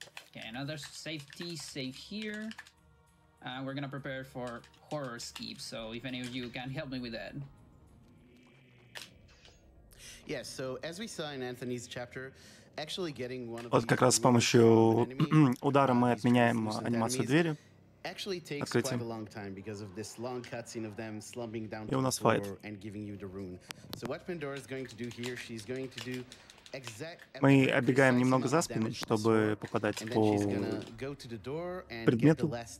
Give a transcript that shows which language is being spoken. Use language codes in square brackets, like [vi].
[en] Okay, another safety save here. We're gonna prepare for horror skip, so if any of you can help me with that. Yes, so as we saw in Anthony's chapter, actually getting one of [ru] Вот как раз с помощью удара мы отменяем анимацию двери. [en] Actually takes quite a long time because of this long cutscene of them slumping down to the floor and giving you the rune. So what Pandora is going to do here, she's going to do [ru] Мы оббегаем немного за спину, чтобы попадать по предмету.